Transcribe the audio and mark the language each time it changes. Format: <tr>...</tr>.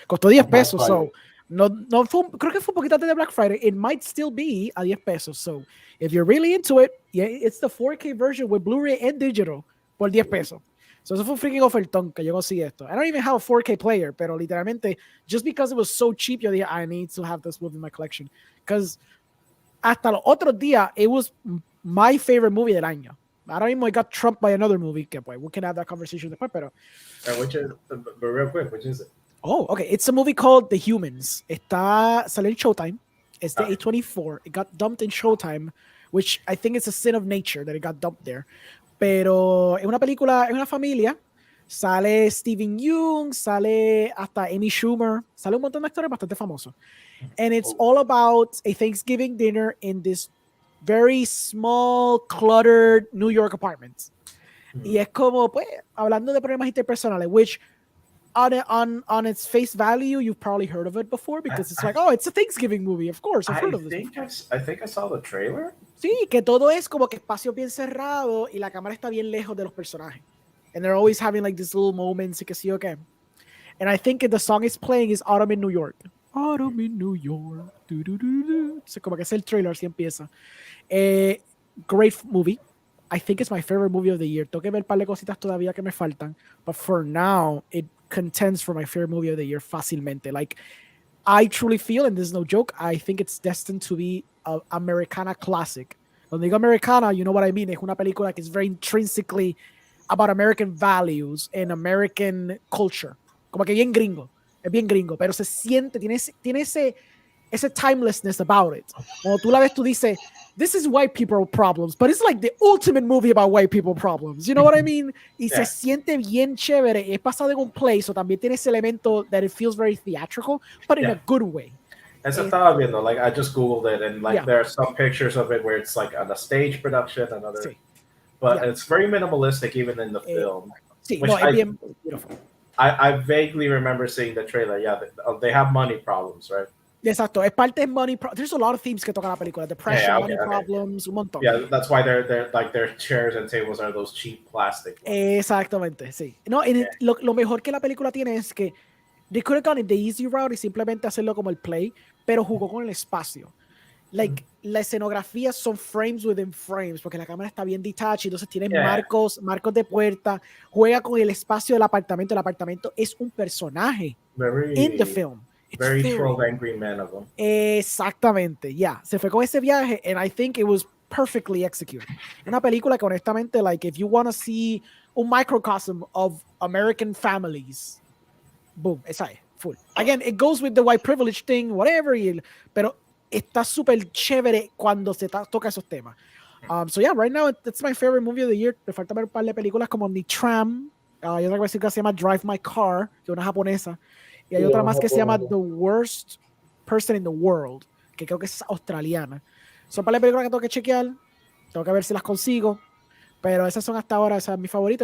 <es>Costó 10 pesos, so no fue, creo que fue un poquito antes de Black Friday.</es> <en>It might still be a 10 pesos, so if you're really into it, it's the 4K version with Blu-ray and digital</en> <es>por 10 pesos. So eso fue un freaking ofertón que yo conseguí esto.</es> <en>I don't even have a 4K player,</en> <es>pero literalmente,</es> <en>just because it was so cheap,</en> <es>yo dije,</es> <en>I need to have this movie in my collection. Because</en> <es>hasta los otros días,</es> <en>it was my favorite movie</en> <es>del año. Ahora mismo</es> <en>I got trumped by another movie,</en> <es>que pues,</es> <en>we can have that conversation</en> <es>después, pero...</es> <en>But real quick, which is it? Oh, okay. It's a movie called The Humans.</en> <es>Salió en Showtime.</es> <en>It's the A24. It got dumped in Showtime, which I think it's a sin of nature that it got dumped there.</en> <es>Pero es una película, es una familia. Sale Steven Yeun, sale hasta Amy Schumer, sale un montón de actores bastante famosos.</es> <en>And it's all about a Thanksgiving dinner in this very small, cluttered New York apartments.</en> <es>Y es como, pues, hablando de problemas interpersonales,</es> <en>which on its face value, you've probably heard of it before because it's like, oh, it's a Thanksgiving movie. Of course, I've heard of this. I think I saw the trailer.</en> <es>Sí, que todo es como que espacio bien cerrado y la cámara está bien lejos de los personajes.</es> <en>And they're always having like these little moments</en> <es>y que sí o qué.</es> <en>And I think the song is playing is Autumn in New York. Autumn in New York. Du, du, du, du.</en> <es>So como que es el trailer, así empieza.</es> <en>Great movie. I think it's my favorite movie of the year.</en> <es>Tengo que ver un par de cositas todavía que me faltan.</es> <en>But for now, it contends for my favorite movie of the year</en> <es>fácilmente.</es> <en>Like, I truly feel, and this is no joke, I think it's destined to be an Americana classic.</en> <es>Cuando digo Americana,</es> <en>you know what I mean.</en> <es>Es una película que</es> <en>is very intrinsically about American values and American culture.</en> <es>Como que bien gringo. Es bien gringo, pero se siente, tiene ese</es> <en>timelessness about it.</en> <es>Cuando tú la ves, tú dices,</es> <en>this is white people problems, but it's like the ultimate movie about white people problems. You know what I mean?</en> <es>Y se siente bien chévere. Es pasado en un play, so también tiene ese elemento</es> <en>that it feels very theatrical, but in a good way.</en> <es>Eso estaba viendo,</es> <en>like I just googled it, and like there are some pictures of it where it's like on a stage production, another, but it's very minimalistic even in the film.</en> <es>Sí, no, es bien beautiful.</es> <en>I vaguely remember seeing the trailer. Yeah, they have money problems, right?</en> <es>Exacto, es parte de money.</es> <en>There's a lot of themes</en> <es>que toca la película.</es> <en>Depression, money problems,</en> <es>un montón.</es> <en>Yeah, that's why they're like their chairs and tables are those cheap plastic ones.</en> <es>Exactamente, sí. No, lo mejor que la película tiene es que</es> <en>they could have gone the easy route</en> <es>y simplemente hacerlo como el play, pero jugó con el espacio. Like, la escenografía son</es> <en>frames within frames,</en> <es>porque la cámara está bien detached, entonces tiene marcos de puerta, juega con el espacio del apartamento. El apartamento es un personaje</es> <en>in the film. Very 12 Angry Men of them.</en> <es>Exactamente, se fue con ese viaje,</es> <en>and I think it was perfectly executed.</en> <es>Una película que honestamente,</es> <en>like, if you want to see un microcosm of American families, boom,</en> <es>esa es,</es> <en>full. Again, it goes with the white privilege thing, whatever,</en> <es>pero está súper chévere cuando se toca esos temas.</es> <en>So yeah, right now, it's my favorite movie of the year.</en> <es>Me falta ver un par de películas como The Tram, hay otra que se llama Drive My Car, que es una japonesa. Y hay otra más que se llama The Worst Person in the World, que creo que es australiana. Son para las películas que tengo que chequear. Tengo que ver si las consigo. Pero esas son hasta ahora, esa es mi favorita.</es>